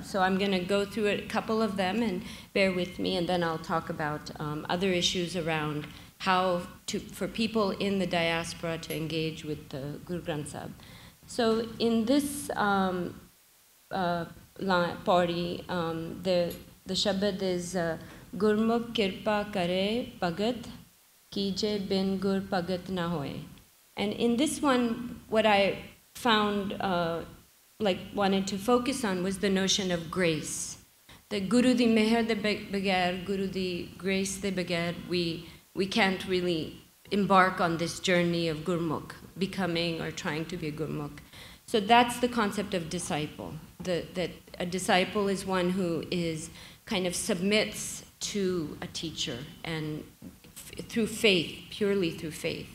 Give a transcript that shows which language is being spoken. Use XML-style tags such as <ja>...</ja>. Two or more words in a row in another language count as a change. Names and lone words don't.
<en>So I'm going to go through a couple of them, and bear with me, and then I'll talk about other issues around how for people in the diaspora to engage with the Guru Granth Sahib. So in this party, the Shabad is</en> <pa>ਗੁਰਮੁਖ ਕਿਰਪਾ ਕਰੇ ਪ੍ਰਗਟ ਕੀਜੈ ਬਿਨ ਗੁਰ ਪ੍ਰਗਟ ਨਾ ਹੋਏ.</pa> <en>And in this one, what I found, wanted to focus on was the notion of grace. That</en> <pa>ਗੁਰੂ ਦੀ ਮਿਹਰ ਦੇ ਬਗੈਰ, ਗੁਰੂ ਦੀ grace ਦੇ ਬਗੈਰ,</pa> <en>we can't really embark on this journey of Gurmukh, becoming or trying to be a Gurmukh. So that's the concept of disciple. That a disciple is one who is kind of submits to a teacher and through faith, purely through faith.</en>